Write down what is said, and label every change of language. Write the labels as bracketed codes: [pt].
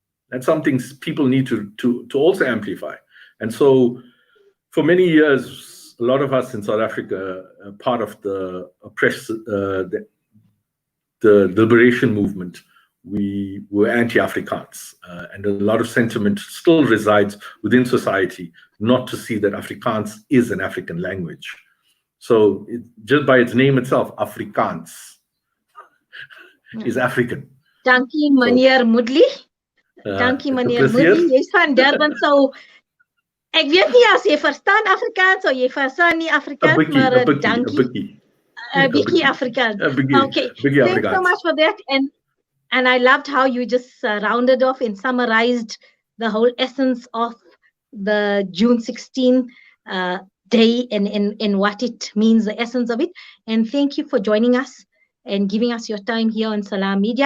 [en] That's something people need to also amplify. And so for many years, a lot of us in South Africa, part of the the liberation movement, we were anti-Afrikaans. And a lot of sentiment still resides within society not to see that Afrikaans is an African language. So just by its name itself, Afrikaans is African. [af] Dankie, meneer Moodley. Dankie, meneer Moodley. Jy's van Durban, so ek weet nie as jy verstaan Afrikaans of jy verstaan nie Afrikaans, maar dankie. 'n bietjie Afrikaans. [en] Okay, thanks so much for that. And I loved how you just rounded off and summarized the whole essence of the June 16 day and what it means, the essence of it. And thank you for joining us and giving us your time here on Salam Media.